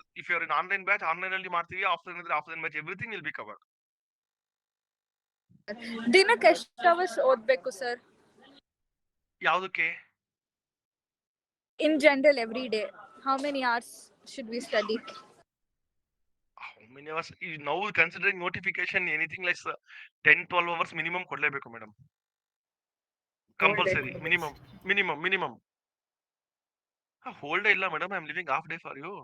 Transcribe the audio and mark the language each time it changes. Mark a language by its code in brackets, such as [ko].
[en] if you are in online batch, [kn] online ಅಲ್ಲಿ ಮಾಡ್ತೀವಿ. [en] Offline ಅಂದ್ರೆ offline batch. Everything will be covered. [kn] ದಿನಕ್ಕೆ ಎಷ್ಟು ಅವರ್ಸ್ ಓದ್ಬೇಕು ಸರ್? ಯಾವುದಕ್ಕೆ? [en] In general every day how many hours should we study? How many hours? Now considering notification, anything like 10-12 hours minimum [kn] ಕೊಡ್ಲೇಬೇಕು [en] Madam. Compulsory. Minimum. Whole day [kn] ಇಲ್ಲ [en] Madam. I am living half day for you.